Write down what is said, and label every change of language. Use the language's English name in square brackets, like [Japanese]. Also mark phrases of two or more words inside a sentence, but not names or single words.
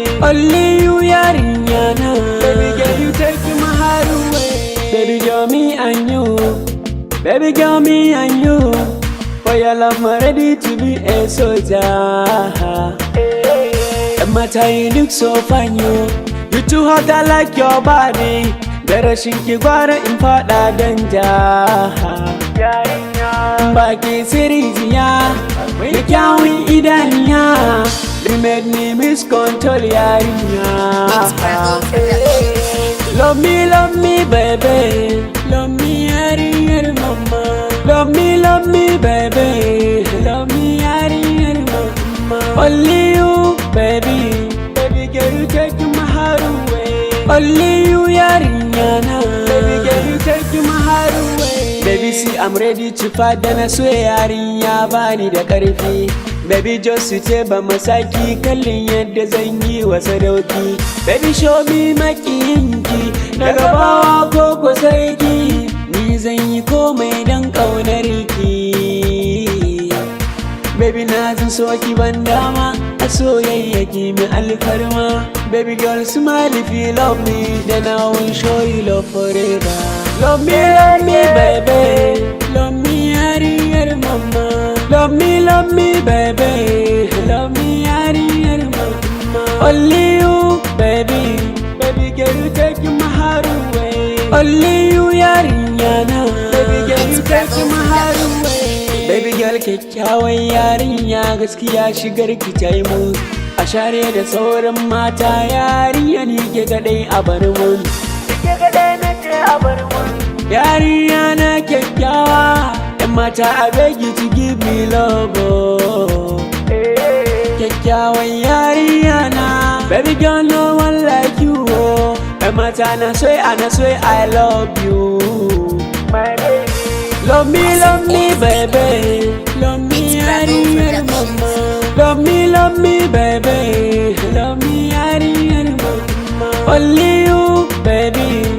[English] Only you, yarinyana, baby girl, you take my heart away. Baby girl, me and you, baby girl, me and you. For your love, I'm ready to be a soldier. And matter you look so fine, you too hot, I like your body. [Hausa] Better shinki gwara in fada danja. Baki sirijiya, mai kyawun idaniya. [English] You made me miscontrol yarinya. Love me, baby. Love me, [Hausa] yar mama. [English] Love me, baby. Love me, [Hausa] yar mama. [English] Only you, baby. Baby girl, you take my heart away. Only you, yarinyana. Baby girl, you take my heart away. Baby, see, I'm ready to fight. Then I swear, [Hausa] yarinya bani da karfi. [English] Baby, just you [Hausa] ce ba masaki kallin yadda zan yi wa sadauki. [English] Baby, show me [Hausa] makiyinki daga bawa ko sarki. Ni zan yi komai dan kaunar ki. Baby, na zan so ki ban dama a soyayya ki mi alfarma. [English] Baby girl, smile if you love me, then I will show you love forever. Love me, baby. Love me, [Hausa] yar mama. [English] Love me, baby. Love me, [Hausa] yar mama. [English] Only you, baby. Baby girl, you take my heart away. Only you, yarinyana. Baby girl, you take my heart away. Baby girl, [Hausa] kyakkyawan yarinya gaskiya shigar ki ta yi mun. A share da sauran mata yarinya ni ke kadai a bar mun. Ke kadai na ce a bar mun. Yarinya na kyakkyawa, yan mata [English] I beg you to give me love. [Hausa] Kyakkyawan yarinya na, [English] baby girl no one like you. [Hausa] Yan mata na [English] swear I love you. My baby. Love me, baby. Love me, [Hausa] yar mama. [English] Love me, baby. Love me, [Hausa] yar mama. [English] Only you, baby.